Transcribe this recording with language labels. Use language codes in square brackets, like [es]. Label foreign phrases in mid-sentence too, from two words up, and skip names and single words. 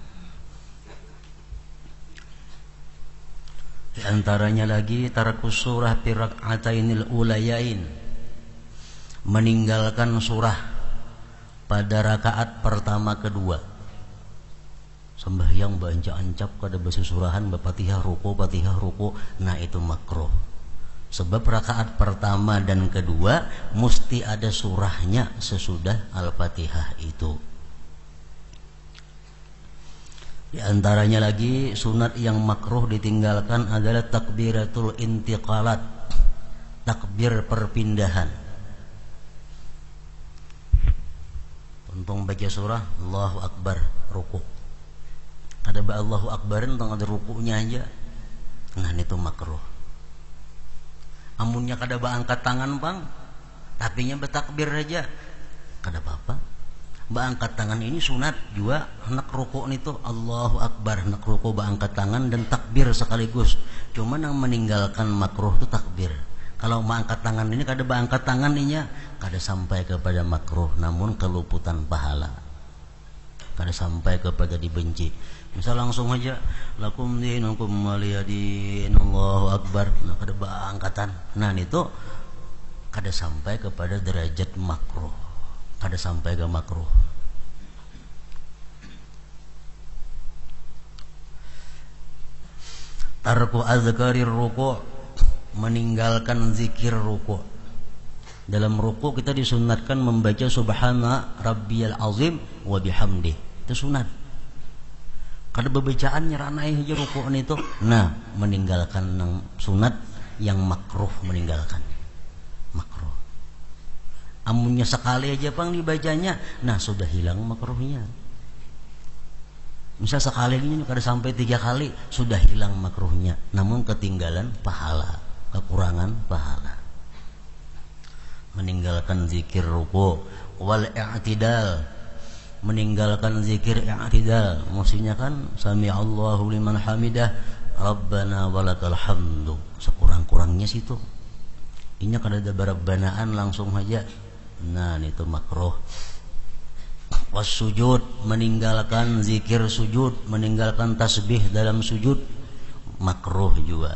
[bjn] Di antaranya lagi [ar] ترك السورة في الركعتين الأوليين, [bjn] meninggalkan surah pada rakaat pertama kedua. Sembahyang baca ancap kada baca surahan Fatihah ruku, nah itu makruh. Sebab rakaat pertama dan kedua mesti ada surahnya sesudah Al-Fatihah itu. Di antaranya lagi sunat yang makruh ditinggalkan adalah [ar] تكبيرات الانتقالات, [bjn] takbir perpindahan. Untung baca surah [ar] الله أكبر [bjn] ruku, ada [ar] الله أكبر [bjn] tentang ada rukunya aja, nah itu makruh. Amunnya kada angkat tangan bang, tapinya bertakbir aja, kada apa-apa. Angkat tangan ini sunat juga. Hendak rukuk itu [ar] الله أكبر, [bjn] hendak rukuk angkat tangan dan takbir sekaligus. Cuma yang meninggalkan makruh itu takbir. Kalau angkat tangan ini kada angkat tangan ininya, kada sampai kepada makruh, namun keluputan pahala. Kada sampai kepada dibenci. Misal langsung aja [ar] لكم دينكم ولي دين الله أكبر, [bjn] nah kada angkatan. Nah itu kada sampai kepada derajat makruh. Kada sampai ke makruh. [ar] ترك أذكار الركوع', [bjn] meninggalkan zikir ruku'. Dalam ruku' kita disunatkan membaca [ar] سبحان ربي العظيم وبحمده. [bjn] Itu sunat. Kada bebacaan nyeranai aja ruku' itu. Nah, meninggalkan sunat yang makruh, meninggalkan makruh. Amunnya sekali aja pang dibacanya, nah sudah hilang makruhnya. Misal sekali ini kada sampai 3 kali sudah hilang makruhnya, namun ketinggalan pahala, kekurangan pahala. Meninggalkan zikir [ar] الركوع والاعتدال, [bjn] meninggalkan zikir i'tidal. Maksudnya kan [ar] سمع الله لمن حمده ربنا ولك الحمد, [bjn] sekurang-kurangnya situ. Ini kada ada barabbanaan langsung aja. Nah, itu makruh. [ar] والسجود, [bjn] meninggalkan zikir sujud, meninggalkan tasbih dalam sujud, makruh juga.